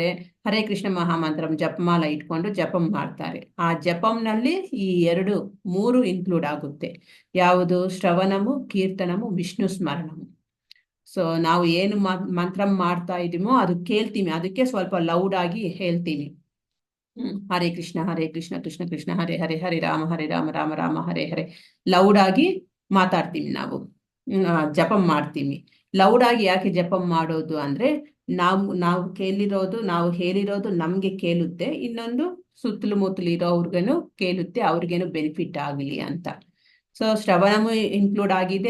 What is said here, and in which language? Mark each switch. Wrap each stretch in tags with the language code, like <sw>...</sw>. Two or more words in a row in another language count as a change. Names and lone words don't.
<kn>ಹರೇ ಕೃಷ್ಣ ಮಹಾಮಂತ್ರಂ ಜಪಮಾಲ ಇಟ್ಕೊಂಡು ಜಪಂ ಮಾಡ್ತಾರೆ. ಆ ಜಪಂನಲ್ಲಿ ಈ 3 ಇನ್ಕ್ಲೂಡ್ ಆಗುತ್ತೆ. ಯಾವುದು?</kn> <sa>ಶ್ರವಣಮು, ಕೀರ್ತನಮು, ವಿಷ್ಣು ಸ್ಮರಣಮು.</sa> <kn>ಸೊ ನಾವು ಏನು ಮಂತ್ರ ಮಾಡ್ತಾ ಇದೀವೋ ಅದು ಕೇಳ್ತೀವಿ, ಅದಕ್ಕೆ ಸ್ವಲ್ಪ ಲೌಡ್ ಆಗಿ ಹೇಳ್ತೀವಿ.</kn> <sa>ಹರೇ ಕೃಷ್ಣ ಕೃಷ್ಣ ಕೃಷ್ಣ ಹರೇ ಹರೇ, ಹರೇ ರಾಮ ರಾಮ ರಾಮ ಹರೇ ಹರೇ.</sa> <kn>ಲೌಡ್ ಆಗಿ ಮಾತಾಡ್ತೀವಿ ನಾವು, ಜಪಂ ಮಾಡ್ತೀವಿ. ಲೌಡ್ ಆಗಿ ಯಾಕೆ ಜಪಂ ಮಾಡೋದು ಅಂದ್ರೆ ನಾವು ನಾವು ಹೇಳಿರೋದು ನಮ್ಗೆ ಕೇಳುತ್ತೆ, ಇನ್ನೊಂದು ಸುತ್ತಲೂ ಮುತ್ತಲು ಇರೋರ್ಗೇನು ಕೇಳುತ್ತೆ, ಅವ್ರಿಗೇನು ಬೆನಿಫಿಟ್ ಆಗಲಿ ಅಂತ. ಸೊ ಶ್ರವಣಮು ಇನ್ಕ್ಲೂಡ್ ಆಗಿದೆ.</kn>